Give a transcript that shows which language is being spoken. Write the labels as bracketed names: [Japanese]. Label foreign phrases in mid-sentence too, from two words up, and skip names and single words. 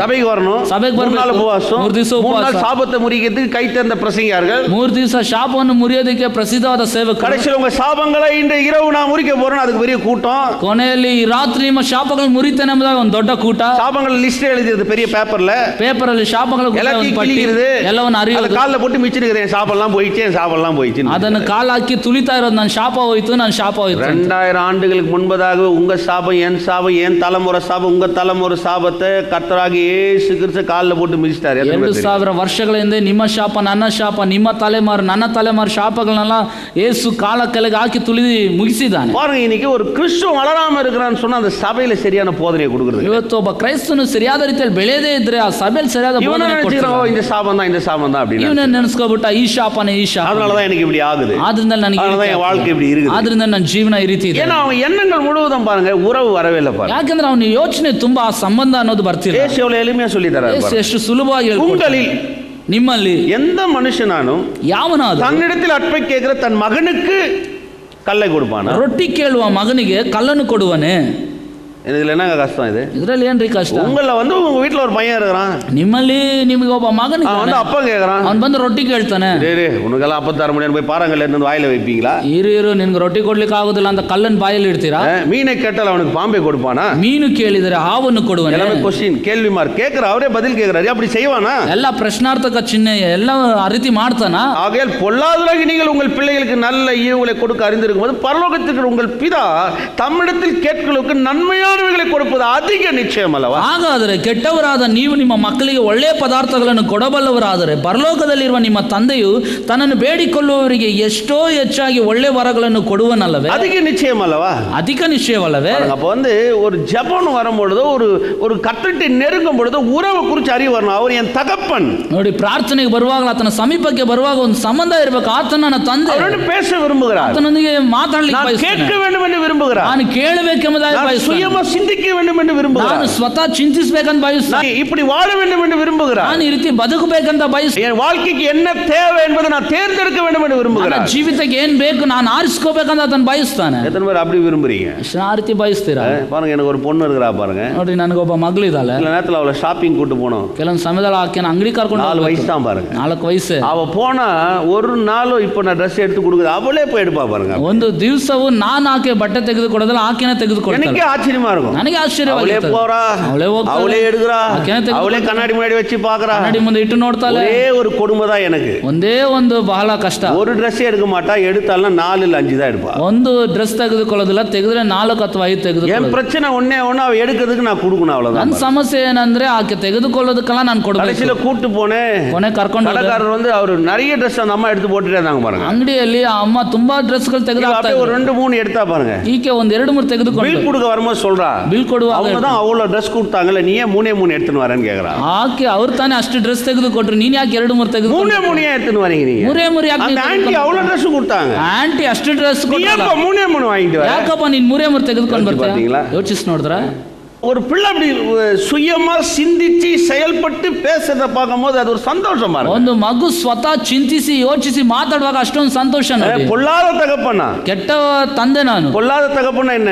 [Tamil] சபைக்கு வரணும், [Kannada] ಸಭೆಗೆ [Tamil] 3 நாள் [Kannada] ಬರಬೇಕು, [Tamil] உபவாசம், [Kannada] 3 ದಿವಸ [Tamil] 3 நாள் [Kannada] ಉಪವಾಸ, [Tamil] சாபத்தை முறிக்கிறதுக்கு கை தேர்ந்த பிரசங்கியார்கள், [Kannada] 3 ದಿವಸ ಶಾಪವನ್ನು ಮುರಿಯೋದಕ್ಕೆ ಪ್ರಸಿದ್ಧವಾದ ಸೇವಕರು. [Tamil] கடைசியில் உங்க சாபங்களை இன்று இரவு நான் முறிக்க போறேன், அதுக்கு பெரிய கூட்டம். [Kannada] ಕೊನೆಯಲ್ಲಿ ಈ ರಾತ್ರಿ ನಿಮ್ಮ ಶಾಪಗಳು ಮುರಿತೇನೆ ಎಂಬುದಾಗಿ ಒಂದು ದೊಡ್ಡ ಕೂಟ. [Tamil] சாபங்கள் லிஸ்ட் எழுதியது பெரிய பேப்பர்ல, [Kannada] ಪೇಪರ್ ಅಲ್ಲಿ ಶಾಪಗಳು [Tamil] எல்லாத்தையும் கிழிக்கிறது, [Kannada] ಎಲ್ಲವನ್ನು ಅರಿಯೋದು, [Tamil] காலில் போட்டு மிச்சிருக்கிறேன், சாபெல்லாம் போயிடுச்சு, என் சாபெல்லாம் போயிடுச்சு. [Kannada] ಅದನ್ನು ಕಾಲು ಹಾಕಿ ತುಳಿತಾ ಇರೋದು, ನನ್ನ ಶಾಪ ಹೋಯ್ತು, ನನ್ನ ಶಾಪ ಹೋಯ್ತು. [Tamil] 2000 ஆண்டுகளுக்கு முன்பதாக உங்க சாபம் என் சாபம், என் தலைமுறை சாபம், உங்க தலைமுறை சாபத்தை கர்த்தராகிய இயேசு கிறிஸ்து காலில் போட்டு மிதிச்சிட்டாரு. [Kannada] 2000 ವರ್ಷಗಳ ಹಿಂದೆ ನಿಮ್ಮ ಶಾಪ, ನನ್ನ ಶಾಪ, ನಿಮ್ಮ ತಲೆಮಾರು, ನನ್ನ ತಲೆಮಾರು ಶಾಪಗಳನ್ನೆಲ್ಲ ಯೇಸು ಕಾಲ ಕೆಳಗೆ ಹಾಕಿ ತುಳಿದು ಮುಗಿಸಿದ್ದಾನೆ. [Tamil] பாருங்க, இன்னைக்கு ஒரு கிறிஸ்துவ வளராம இருக்கிறான்னு சொன்னா அந்த சபையில சரியான போதனையை கொடுக்குறது. [Kannada] ಇವತ್ತು ಒಬ್ಬ ಕ್ರೈಸ್ತನು ಸರಿಯಾದ ರೀತಿಯಲ್ಲಿ ಬೆಳೆಯದೇ ಇದ್ರೆ ಆ ಸಭೆಯಲ್ಲಿ ಸರಿಯಾದ ಬೋಧನೆ ಕೊಡ್ತಾರೆ. [Tamil] இந்த சாபம் தான், இந்த சாபம் தான் அப்படின்னு [Kannada] ಇವನೇ ನೆನೆಸ್ಕೊಬಿಟ್ಟ, ಈ ಶಾಪನೇ ಈ ಶಾಪ, [Tamil] அதனாலதான் எனக்கு இப்படி ஆகுது, [Kannada] ಆದ್ರಿಂದ ನನಗೆ [Tamil] அதனாலதான் என் வாழ்க்கை இப்படி இருக்குது, [Kannada] ಆದ್ರಿಂದ ನನ್ನ ಜೀವನ ಈ ರೀತಿ ಇದೆ. [Tamil] ஏன்னா அவன் எண்ணங்கள் முழுவதும் பாருங்க உறவு வரவே இல்லை பாருங்க. [Kannada] ಯಾಕಂದ್ರೆ ಅವನ ಯೋಚನೆ ತುಂಬಾ ಆ ಸಂಬಂಧ ಅನ್ನೋದು ಬರ್ತಿಲ್ಲ. [Tamil] ஏசு எவ்வளவு எளிமையா சொல்லி தராரு. [Kannada] ಎಷ್ಟು ಸುಲಭವಾಗಿ [Tamil] உங்களில் [Kannada] ನಿಮ್ಮಲ್ಲಿ [Tamil] எந்த மனுஷனானும் [Kannada] ಯಾವನಾದರೂ [Tamil] தன்னிடத்தில் அற்பை கேட்கிற தன் மகனுக்கு கல்லை கொடுப்பானா? [Kannada] ರೊಟ್ಟಿ ಕೇಳುವ ಮಗನಿಗೆ ಕಲ್ಲನ್ನು ಕೊಡುವನೆ. [Tamil] இதுல என்னங்க கஷ்டம்? இது [Kannada] ಇದರಲ್ಲಿ ಏನ್ರಿ ಕಷ್ಟ? [Tamil] உங்கள வந்து உங்க வீட்டுல ஒரு பையன் இருக்கிறான், [Kannada] ನಿಮ್ಮಲ್ಲಿ ನಿಮಗೆ ಒಬ್ಬ ಮಗನ [Tamil] அவன் வந்து அப்பா கேக்குறான், [Kannada] ಅವನು ಬಂದು ರೊಟ್ಟಿ ಕೇಳ್ತಾನೆ. [Tamil] உனக்கெல்லாம் 56 மணி போய் பாறாங்கல்ல இருந்து வாயில வைப்பீங்களா? [Kannada] ಇರು ನಿನ್ಗೆ ರೊಟ್ಟಿ ಕೊಡ್ಲಿಕ್ಕೆ ಆಗುದಿಲ್ಲ ಅಂತ ಕಲ್ಲನ್ನು ಬಾಯಲ್ಲಿ ಇಡ್ತೀರಾ? [Tamil] மீனை கேட்டால் அவனுக்கு பாம்பை கொடுப்பானா? [Kannada] ಮೀನು ಕೇಳಿದರೆ ಹಾವನ್ನು ಕೊಡುವನೆ. [Tamil] எல்லாமே கொஸ்டின், கேள்வி மார்க் கேக்குற, அவரே பதில் கேக்குறாரு. அப்படி செய்வானா? [Kannada] ಎಲ್ಲ ಪ್ರಶ್ನಾರ್ಥಕ ಚಿಹ್ನೆ ಎಲ್ಲ ಆ ರೀತಿ ಮಾಡ್ತಾನ. [Tamil] ஆகையால் பொல்லாதவராகி நீங்கள் உங்கள் பிள்ளைகளுக்கு நல்ல ஈவுகளை கொடுக்க அறிந்திருக்கும் போது பரலோகத்திற்கு உங்கள் பிதா தம்மிடத்தில் கேட்களுக்கு நன்மையானவைகளை கொடுப்பது அதிக நிச்சயம் அல்லவா? [Kannada] ಹಾಗಾದರೆ ಕೆಟ್ಟವರಾದ ನೀವು ನಿಮ್ಮ ಮಕ್ಕಳಿಗೆ ಒಳ್ಳೆಯ ಪದಾರ್ಥಗಳನ್ನು ಕೊಡಬಲ್ಲವರಾದರೆ ಪರಲೋಕದಲ್ಲಿರುವ ನಿಮ್ಮ ತಂದೆಯು ತನ್ನನ್ನು ಬೇಡಿಕೊಳ್ಳುವವರಿಗೆ ಎಷ್ಟೋ ಹೆಚ್ಚಾಗಿ ಒಳ್ಳೆ ವರಗಳನ್ನು ಕೊಡುವನಲ್ಲವೇ? [Tamil] அதிக நிச்சயம் அல்லவா? [Kannada] ಅಧಿಕ ನಿಶ್ಚಯವಲ್ಲವೇ? [Tamil] அப்ப வந்து ஒரு ஜெபம் வரும்பொழுது, ஒரு கர்த்தரை நெருங்கும் பொழுது உறவு குறித்து அறிவு வரணும். அவர் என் தகப்பன். [Kannada] ನೋಡಿ, ಪ್ರಾರ್ಥನೆಗೆ ಬರುವಾಗ, ಆತನ ಸಮೀಪಕ್ಕೆ ಬರುವಾಗ ಒಂದು ಸಂಬಂಧ ಇರಬೇಕು. ಆತನ ನನ್ನ ತಂದೆ, [Tamil] அவரோடு பேச விரும்புகிறார், [Kannada] ಆತನೊಂದಿಗೆ ಮಾತಾಡಲಿಕ್ಕೆ [Tamil] நான் [Kannada] ಬಯಸ್ತಾನೆ, [Tamil] கேட்க வேண்டும் என்று விரும்புகிறார், [Kannada] ನಾನು ಕೇಳಬೇಕೆಂಬುದಾಗಿ [Tamil] நான் [Kannada] ಬಯಸ್ತಾನೆ. [Tamil] சுயமா சிந்திக்க வேண்டும் என்று [Kannada] ನಾನು [Tamil] விரும்புகிறார். [Kannada] ಸ್ವತಃ ಚಿಂತಿಸಬೇಕಂತ ಬಯಸ್ತಾನೆ. [Tamil] நான் இப்படி வாழ வேண்டும் என்று விரும்புகிறார். [Kannada] ನಾನು ಈ ರೀತಿ ಬದುಕಬೇಕಂತ ಬಯಸ್ತಾನೆ. [Tamil] என் வாழ்க்கைக்கு என்ன தேவை என்பதை நான் தேர்ந்தெடுக்க வேண்டும் என்று [Kannada] ನನ್ನ [Tamil] விரும்புகிறார். [Kannada] ಜೀವಿತಕ್ಕೆ ಏನ್ ಬೇಕು ನಾನು ಆರಿಸ್ಕೋಬೇಕಂತ ಅದನ್ನ ಬಯಸ್ತಾನೆ. [Tamil] எத்தனை பேர் அப்படி விரும்புறீங்க? [Kannada] ಆ ರೀತಿ ಬಯಸ್ತೀರಾ? [Tamil] பாருங்க, எனக்கு ஒரு பொண்ணு இருக்கிறா பாருங்க. [Kannada] ನೋಡ್ರಿ, ನನಗೊಬ್ಬ ಮಗಳಿದ್ದಾಳೆ. [Tamil] சில நேரத்தில் அவளை ஷாப்பிங் கூட்டு போனோம். [Kannada] ಕೆಲವೊಂದು ಸಮಯದಲ್ಲಿ ಆಕೆನ ಅಂಗಡಿ ಕರ್ಕೊಂಡು [Tamil] 4 வயசு தான் பாருங்க. [Kannada] 4 ವಯಸ್ಸು. [Tamil] அவ போனா ஒரு நாளும் இப்ப நான் ட்ரெஸ் எடுத்து கொடுக்குது அவளே போய் எடுப்பா பாருங்க. [Kannada] ಒಂದು ದಿವಸವೂ ನಾನು ಆಕೆ ಬಟ್ಟೆ ತೆಗೆದುಕೊಡೋದಿಲ್ಲ, ಆಕೆನೇ ತೆಗೆದುಕೊಡ್ತಾಳೆ. [Tamil] எனக்கே ஆச்சரியமா இருக்கும். [Kannada] ನನಗೆ [Tamil] அவளே [Kannada] ಆಶ್ಚರ್ಯವಾಗುತ್ತೆ. [Tamil] போறா, [Kannada] ಅವಳೇ ಹೋಗ್ತಾಳೆ, [Tamil] அவளே எடுக்கிறா, [Kannada] ಆಕೆನೇ ತೆಗೆದುಕೊಳ್ತಾಳೆ, [Tamil] அவளே கண்ணாடி முன்னாடி வச்சு பாக்குறா. [Kannada] ಕನ್ನಡಿ ಮುಂದೆ ಇಟ್ಟು ನೋಡ್ತಾಳೆ. [Tamil] ஒரே ஒரு கொடுமை தான் எனக்கு. [Kannada] ಒಂದೇ ಒಂದು ಬಹಳ ಕಷ್ಟ. [Tamil] ஒரு ட்ரெஸ் எடுக்க மாட்டா, எடுத்தாலும் 4 இல்ல 5 தான் எடுப்பா. [Kannada] ಒಂದು ಡ್ರೆಸ್ ತೆಗೆದುಕೊಳ್ಳೋದಿಲ್ಲ, ತೆಗೆದ್ರೆ 4 ಅಥವಾ 5 [Tamil] என் [Kannada] ತೆಗೆದುಕೊಳ್ಳೋದು. [Tamil] பிரச்சனை ஒண்ணே ஒண்ணு, அவ எடுக்கிறதுக்கு நான் கொடுக்கணும், அவ்வளவுதான். [Kannada] ನನ್ನ ಸಮಸ್ಯೆ ಏನಂದ್ರೆ ಆಕೆ ತೆಗೆದುಕೊಳ್ಳೋದಕ್ಕೆಲ್ಲ ನಾನು ಕೊಡಬೇಕು. [Tamil] கடைசியில கூட்டு போனேன், [Kannada] ಕೊನೆ ಕರ್ಕೊಂಡು ಹೋದೆ. [Tamil] கடைக்காரர் வந்து அவர் நிறைய ட்ரெஸ் அந்த அம்மா எடுத்து போட்டுட்டே இருந்தாங்க பாருங்க. [Kannada] ಅಂಗಡಿಯಲ್ಲಿ ಆ ಅಮ್ಮ ತುಂಬಾ ಡ್ರೆಸ್ಗಳು ತೆಗೆದು ಹಾಕ್ತಾ [Tamil] அப்படியே ஒரு 2-3 எடுத்தா பாருங்க. [Kannada] ಈಕೆ ಒಂದ್ 2-3 ತೆಗೆದುಕೊಂಡು [Tamil] பில் கொடுக்க வரும்போது சொல்றா, [Kannada] ಬಿಲ್ ಕೊಡುವಾಗ [Tamil] அவங்க தான் அவ்வளவு ட்ரெஸ் கொடுத்தாங்கல்ல, நீ ஏன் 3 எடுத்துன்னு வரேன்னு கேக்குறா. [Kannada] ಆಕೆ ಅವ್ರು ತಾನೇ ಅಷ್ಟು ಡ್ರೆಸ್ ತೆಗೆದು ಕೊಟ್ರು, ನೀನ್ ಯಾಕೆ 2-3 ತೆಗೆದುಕೊಂಡು [Tamil] 3 எடுத்துன்னு வரீங்க நீங்க? [Kannada] 3 ಯಾಕೆ? [Tamil] அந்த ஆன்ட்டி அவ்வளவு ட்ரெஸ் கொடுத்தாங்க, [Kannada] ಆಂಟಿ ಅಷ್ಟು ಡ್ರೆಸ್ [Tamil] நீ [Kannada] ಕೊಟ್ಟಲ್ಲ, [Tamil] ஏன் 3 வாங்கிட்டு வர? [Kannada] ಯಾಕಪ್ಪ ನೀನ್ 3 ತೆಗೆದುಕೊಂಡು ಬರ್ತೀಯ? [Tamil] பாத்தீங்களா? [Kannada] ಯೋಚಿಸಿ ನೋಡಿದ್ರ [Tamil] ஒரு பிள்ளை அப்படி சுயமா சிந்திச்சு செயல்பட்டு பேசுறத பார்க்கும்போது அது ஒரு சந்தோஷம் பாருங்க. [Kannada] ಒಂದು ಮಗು ಸ್ವತಃ ಚಿಂತಿಸಿ ಯೋಚಿಸಿ ಮಾತಾಡುವಾಗ ಅಷ್ಟೊಂದು ಸಂತೋಷ ನೋಡಿ. [Tamil] பொல்லாத தகப்பனா, [Kannada] ಕೆಟ್ಟ ತಂದೆ ನಾನು. [Tamil] பொல்லாத தகப்பனா என்ன?